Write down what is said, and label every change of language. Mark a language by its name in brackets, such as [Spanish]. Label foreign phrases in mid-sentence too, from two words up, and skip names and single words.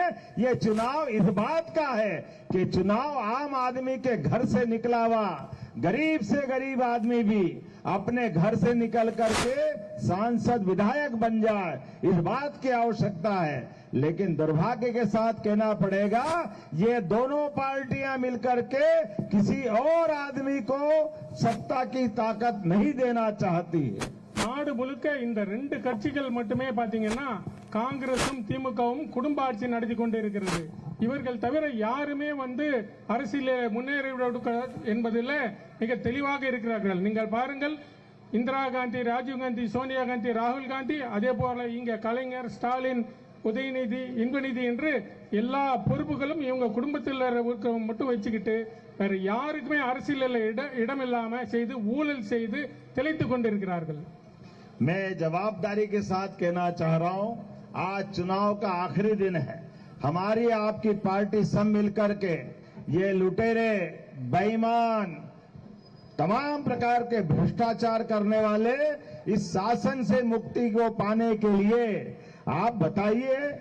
[Hindi] ये चुनाव इस बात का है कि चुनाव आम आदमी के घर से निकला हुआ गरीब से गरीब आदमी भी अपने घर से निकल करके सांसद, विधायक बन जाए, इस बात की आवश्यकता है. लेकिन दुर्भाग्य के साथ कहना पड़ेगा, ये दोनों पार्टियां मिलकर के किसी और आदमी को सत्ता की ताकत नहीं देना चाहती है. [Tamil] நாடு முழுக்க இந்த ரெண்டு கட்சிகள் மட்டுமே பாத்தீங்கன்னா காங்கிரசும் திமுகவும் குடும்ப ஆட்சி நடத்தி கொண்டிருக்கிறது. இவர்கள் தவிர யாருமே அரசியல முன்னேறிவிட என்பதில் மிக தெளிவாக இருக்கிறார்கள். நீங்கள் பாருங்கள், இந்திரா காந்தி, ராஜீவ் காந்தி, சோனியா காந்தி, ராகுல் காந்தி, அதே போல இங்க கலைஞர், ஸ்டாலின், உதயநிதி, இன்பநிதி என்று எல்லா பொறுப்புகளும் இவங்க குடும்பத்தில் மட்டும் வச்சுக்கிட்டு வேற யாருக்குமே அரசியலில் இடமில்லாம செய்து ஊழல் செய்து திளைத்துக் கொண்டிருக்கிறார்கள். [Hindi] मैं जवाबदारी के साथ कहना चाह रहा हूं, आज चुनाव का आखिरी दिन है. हमारी आपकी पार्टी सब मिलकर के ये लुटेरे, बेईमान, तमाम प्रकार के भ्रष्टाचार करने वाले इस शासन से मुक्ति को पाने के लिए आप बताइए,